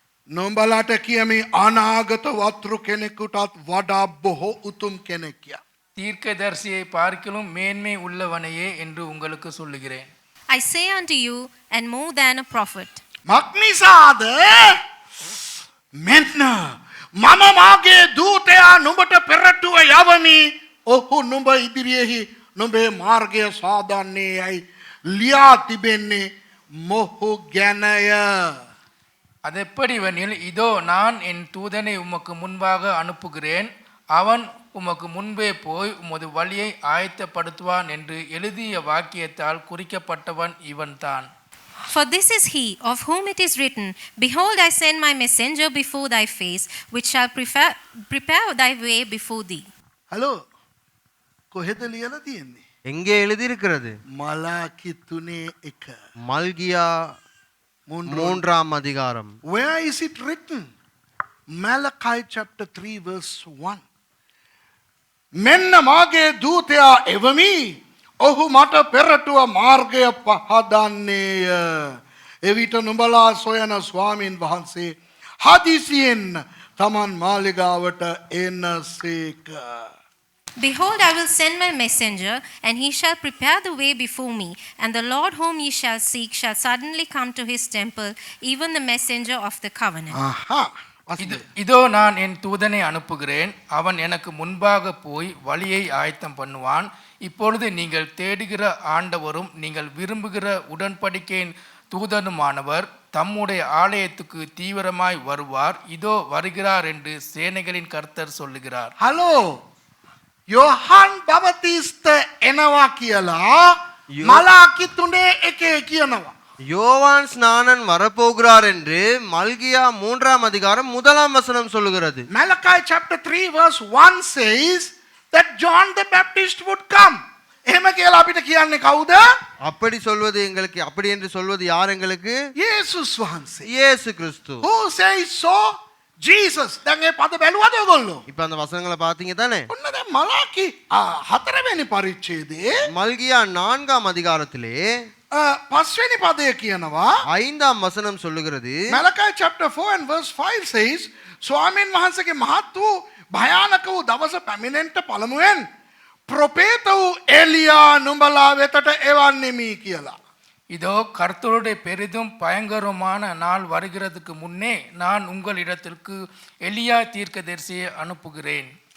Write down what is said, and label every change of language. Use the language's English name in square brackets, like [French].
[Sinhala] නොඹලාට කියමි අනාගත වතුරු කෙනෙකුටත් වඩා බොහෝ උතුම් කෙනෙක් යා. [Tamil] தீர்க்கதரிசியை பார்க்கிலும் மேன்மை உள்ளவனையே என்று உங்களுக்கு சொல்லுகிறேன். [English] I say unto you, and more than a prophet. [Sinhala] මක්නිසාද මෙන්න මම මාගේ දූතයා නුඹට පෙරටුව යවමි. ඔහු නුඹ ඉදිරියෙහි නුඹේ මාර්ගය සාදන්නේ යයි ලියා තිබෙන්නේ මොහු ගැනය. [Tamil] அது எப்படிவெனில், இதோ நான் என் தூதனை உமக்கு முன்பாக அனுப்புகிறேன், அவன் உமக்கு முன்பே போய் உமது வழியை ஆயத்தப்படுத்துவான் என்று எழுதிய வாக்கியத்தால் குறிக்கப்பட்டவன் இவன்தான். [English] For this is he of whom it is written, Behold, I send my messenger before thy face, which shall prepare thy way before thee. [Sinhala] Hello කොහෙද ලියලා තියෙන්නේ? [Tamil] எங்கே எழுதியிருக்கிறது? [Sinhala] මලාකි 3:1. [Tamil] மல்கியா 3ஆம் அதிகாரம். [English] Where is it written? Malachi chapter 3 verse 1. [Sinhala] මෙන්න මාගේ දූතයා එවමි. ඔහු මට පෙරටුව මාර්ගය පහදන්නේය. එවිට නුඹලා සොයන ස්වාමීන් වහන්සේ හදිසියෙන් තමන් මාලිගාවට එනසේක. [English] Behold, I will send my messenger, and he shall prepare the way before me. And the Lord whom ye shall seek shall suddenly come to his temple, even the messenger of the covenant. [Tamil] இதோ நான் என் தூதனை அனுப்புகிறேன், அவன் எனக்கு முன்பாக போய் வழியை ஆயத்தம் பண்ணுவான். இப்பொழுது நீங்கள் தேடுகிற ஆண்டவரும் நீங்கள் விரும்புகிற உடன்படிக்கையின் தூதனுமானவர் தம்முடைய ஆலயத்துக்கு தீவிரமாய் வருவார். இதோ வருகிறார் என்று சேனைகளின் கர்த்தர் சொல்லுகிறார். [Sinhala] හලෝ යොහන් බවතිස්ත එනවා කියලා මලාකි 3:1 කියනවා. [Tamil] யோவான் ஸ்நானன் வரப்போகிறார் என்று மல்கியா 3ஆம் அதிகாரம் 1ஆம் வசனம் சொல்லுகிறது. [English] Malachi chapter 3 verse 1 says that John the Baptist would come. [Sinhala] එහෙම කියලා අපිට කියන්නේ කවුද? [Tamil] அப்படி சொல்வது எங்களுக்கு, அப்படி என்று சொல்வது யார் எங்களுக்கு? [Sinhala] යේසුස් වහන්සේ. [Tamil] இயேசு கிறிஸ்து. [English] Who says so? Jesus. [Sinhala] දැන් මේ පද බැලුවද ඔයගොල්ලෝ? [Tamil] இப்ப அந்த வசனங்களை பாத்தீங்க தானே? [Sinhala] ඔන්න දැන් මලාකි 4 වෙනි පරිච්ඡේදයේ [Tamil] மல்கியா 4ஆம் அதிகாரத்திலே [Sinhala] 5 වෙනි පදය කියනවා. [Tamil] 5ஆம் வசனம் சொல்லுகிறது. [English] Malachi chapter 4 and verse 5 says [Sinhala] ස්වාමීන් වහන්සේගේ මහත් වූ භයානක වූ දවස පැමිණෙන්නට පළමුවෙන් ප්‍රොපේත වූ එලියා නුඹලා වෙතට එවන්නෙමි කියලා. [Tamil] இதோ கர்த்தருடைய பெரிதும் பயங்கரமான நாள் வருகிறதுக்கு முன்னே நான் உங்களிடத்திற்கு எலியா தீர்க்கதரிசியை அனுப்புகிறேன்.